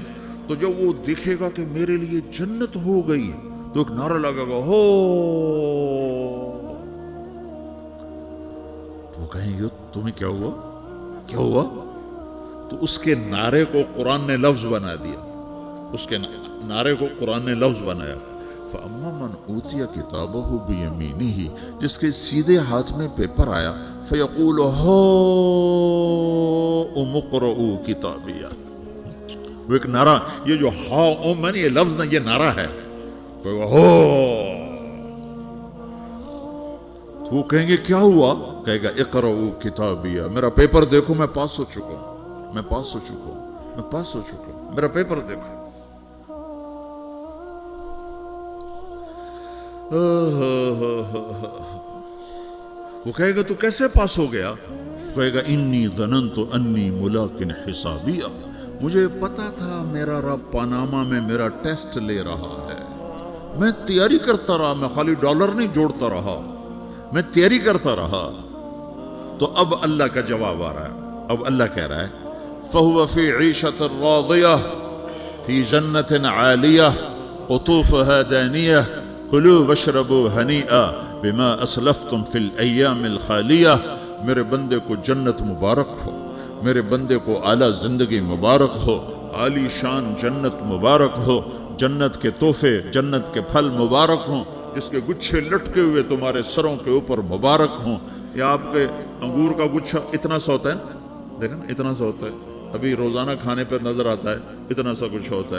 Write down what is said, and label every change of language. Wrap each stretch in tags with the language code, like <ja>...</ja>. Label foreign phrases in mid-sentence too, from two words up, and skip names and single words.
<ur>تو جب وہ دیکھے گا کہ میرے لیے جنت ہو گئی، تو ایک نعرہ لگائے گا ہو، تو وہ کہیں گے تمہیں کیا ہوا، کیا ہوا. تو اس کے نعرے کو قرآن نے لفظ بنا دیا، اس کے نعرے کو قرآن نے لفظ بنایا.</ur> <ar>فَأَمَّا مَنْ أُوتِيَ كِتَابَهُ بِيَمِينِهِ,</ar> <ur>جس کے سیدھے ہاتھ میں پیپر آیا,</ur> <ar>فَيَقُولُ هَاؤُمُ اقْرَءُوا كِتَابِيَهْ.</ar> <ur>وہ ایک نعرہ، یہ جو ہاؤم ہے، یہ لفظ نا، یہ نعرہ ہے. تو وہ کہیں گے کیا ہوا، کہے گا</ur> <ar>اقْرَءُوا كِتَابِيَهْ,</ar> <ur>میرا پیپر دیکھو، میں پاس ہو چکا ہوں، میں پاس ہو چکا ہوں، میں پاس ہو چکا ہوں، میرا پیپر دیکھو. وہ کہے گا تو کیسے پاس ہو گیا؟ کہے گا</ur> <ar>انی ظننت انی ملاقن حسابیہ،</ar> <ur>مجھے پتا تھا میرا رب پاناما میں میرا ٹیسٹ لے رہا ہے، میں تیاری کرتا رہا، میں خالی ڈالر نہیں جوڑتا رہا، میں تیاری کرتا رہا۔ تو اب اللہ کا جواب آ رہا ہے، اب اللہ کہہ رہا ہے</ur> <ar>فَهُوَ فِي عِيشَةٍ رَاضِيَةٍ فِي جَنَّةٍ عَالِيَةٍ قُطُوفُهَا دَانِيَةٌ كُلُوا وَاشْرَبُوا هَنِيئًا بِمَا أَسْلَفْتُمْ فِي الْأَيَّامِ الْخَالِيَةِ،</ar> <ur>میرے بندے کو جنت مبارک ہو، میرے بندے کو اعلیٰ زندگی مبارک ہو، عالی شان جنت مبارک ہو، جنت کے تحفے، جنت کے پھل مبارک ہوں، جس کے گچھے لٹکے ہوئے تمہارے سروں کے اوپر مبارک ہوں۔ یا آپ کے انگور کا گچھا اتنا سا ہوتا ہے نا، دیکھیں نا اتنا سا ہوتا ہے، ابھی روزانہ کھانے پر نظر آتا ہے، اتنا سا کچھ ہوتا ہے۔</ur>